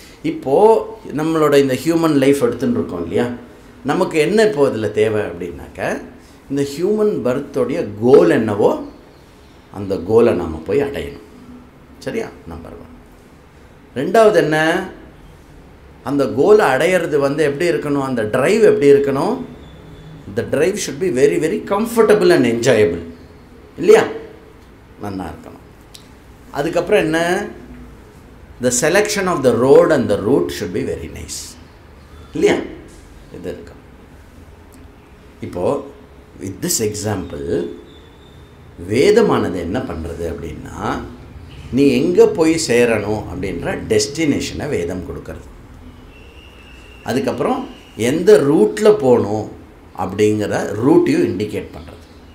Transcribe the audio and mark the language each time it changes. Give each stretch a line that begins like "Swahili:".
Tamil: இப்போது நம்மளோட இந்த ஹியூமன் லைஃப் எடுத்துன்னு இருக்கோம் இல்லையா, நமக்கு என்ன இப்போ இதில் தேவை அப்படின்னாக்க இந்த ஹியூமன் பர்த்தோடைய கோல் என்னவோ அந்த கோலை நாம் போய் அடையணும். சரியா, நம்பர் 1. ரெண்டாவது என்ன, அந்த கோலை அடையிறது வந்து எப்படி இருக்கணும், அந்த ட்ரைவ் எப்படி இருக்கணும்,
English: the drive should be very very comfortable and enjoyable
Tamil: இல்லையா, நல்லா இருக்கணும். அதுக்கப்புறம் என்ன,
English: the selection of the road and the route should be very nice
Tamil: இல்லையா, இது இருக்கும். இப்போது
English: with this example
Tamil: வேதமானது என்ன பண்ணுறது அப்படின்னா, நீ எங்கே போய் சேரணும் அப்படின்ற டெஸ்டினேஷனை வேதம் கொடுக்கறது, அதுக்கப்புறம் எந்த ரூட்டில் போகணும் அப்படிங்கிற ரூட்டையும் இண்டிகேட் பண்ணுறது.